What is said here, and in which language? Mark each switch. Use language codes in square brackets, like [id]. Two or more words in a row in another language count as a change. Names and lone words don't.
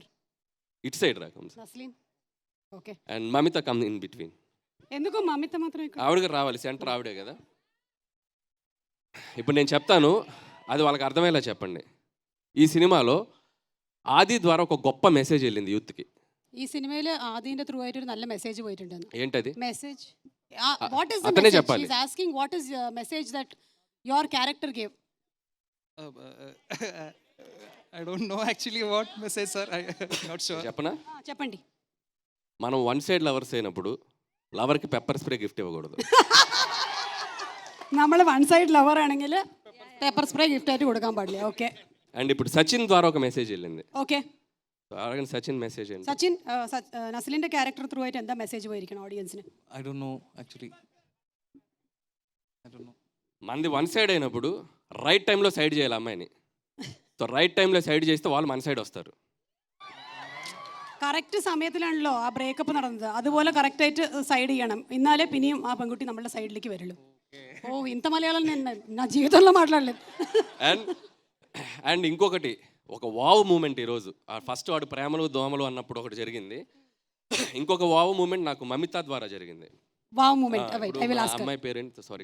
[te] ఇటు సైడ్ రాకం నస్లీన్. ఓకే. [en] And Mamitha come in between. [te] ఎందుకు మమిత మాత్రం ఇక్కడ? ఆవిడగా రావాలి, సెంటర్ ఆవిడే కదా. ఇప్పుడు నేను చెప్తాను, అది వాళ్ళకి అర్థమయ్యేలా చెప్పండి. ఈ సినిమాలో ആദി ద్వారా ఒక గొప్ప మెసేజ్ వెళ్ళింది യൂത്ത്కి. [ml] ഈ സിനിമയിൽ ആദിന്റെ ത്രൂ ആയിട്ട് ഒരു നല്ല മെസ്സേജ് പോയിട്ടുണ്ട്. [te] ఏంటది? [en] മെസ്സേജ് What is the [te] అతనే [en] message? [te] చెప్పాలి. [en] She's asking what is the message that your character gave. I don't know actually what message, sir. I'm not sure. [te] చెప్పనా? చెప్పండి. మనం [en] one side lovers [te] అయినప్పుడు లవర్కి [en] pepper spray gift [te] ఇవ్వకూడదు. [ml] നമ്മൾ [en] one side lover [ml] ആണെങ്കിൽ [en] paper spray gift [ml] ആയിട്ട് കൊടുക്കാൻ പാടില്ല. ഓക്കെ [te] అండ్ ఇప్పుడు సచిన్ ద్వారా ఒక మెసేజ్ వెళ్ళింది. [ml] ഓക്കെ [te] అలాగని సచిన్ మెసేజ్ ఏంటి? [ml] സച്ചിൻ നസ്ലിന്റെ ക്യാരക്ടർ ത്രൂ ആയിട്ട് എന്താ മെസ്സേജ് പോയിരിക്കണം ഓഡിയൻസിന്? [en] I don't know actually. I don't know. [te] మనది [en] one side [te] అయినప్పుడు రైట్ టైంలో సైడ్ చేయాలి అమ్మాయిని. సో రైట్ టైంలో సైడ్ చేస్తే వాళ్ళు మన సైడ్ వస్తారు. [ml] കറക്റ്റ് സമയത്തിലാണല്ലോ ആ ബ്രേക്കപ്പ് നടന്നത്. അതുപോലെ കറക്റ്റായിട്ട് സൈഡ് ചെയ്യണം. എന്നാലേ പിന്നെയും ആ പെൺകുട്ടി നമ്മുടെ സൈഡിലേക്ക് വരുള്ളൂ. [te] ఓ ఇంత మలయాళం నేను నా జీవితంలో మాట్లాడలేదు. అండ్ ఇంకొకటి ఒక [en] wow moment [te] ఈరోజు. ఫస్ట్ వాడు ప్రేమలు దోమలు అన్నప్పుడు ఒకటి జరిగింది. ఇంకొక [en] wow moment [te] నాకు మమితా ద్వారా జరిగింది. [en] wow moment [te] అమ్మాయి పేరెంట్ సారీ